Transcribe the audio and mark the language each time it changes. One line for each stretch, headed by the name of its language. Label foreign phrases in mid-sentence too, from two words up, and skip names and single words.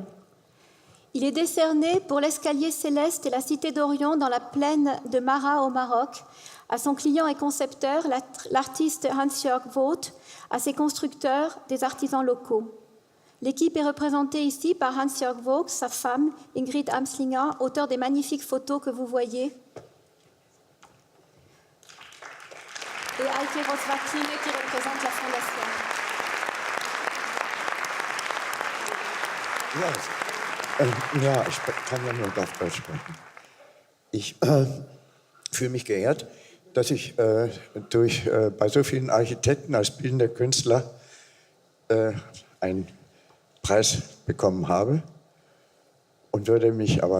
French: Il est décerné pour l'escalier céleste et la cité d'Orion dans la plaine de Mara au Maroc, à son client et concepteur, l'artiste Hans-Jörg Vogt, à ses constructeurs, des artisans locaux. L'équipe est représentée ici par Hans-Jörg Vogt, sa femme, Ingrid Amslinger, auteur des magnifiques photos que vous voyez, et Heike Rosvatine qui représente la fondation.
German: Ja, ich kann ja nur auf Deutsch sprechen. Ich fühle mich geehrt, dass ich bei so vielen Architekten als bildender Künstler einen Preis bekommen habe und würde mich aber